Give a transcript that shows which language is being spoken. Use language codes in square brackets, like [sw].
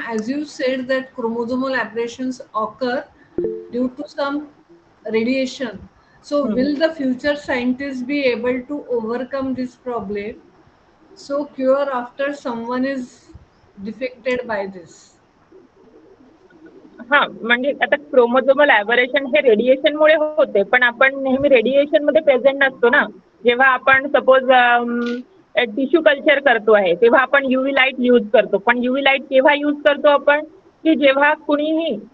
[en] As you said that chromosomal aberrations occur due to some radiation. So will the future scientists be able to overcome this problem? So cure after someone is defected by this. [mr] हां, म्हणजे आता chromosomal ॲबरेशन हे रेडिएशनमुळे होते, पण आपण नेहमी रेडिएशनमध्ये present नसतो ना. जेव्हा आपण सपोज टिश्यू कल्चर करतो आहे तेव्हा आपण UV लाईट यूज करतो. पण UV लाईट केव्हा यूज करतो आपण? की जेव्हा कुणीही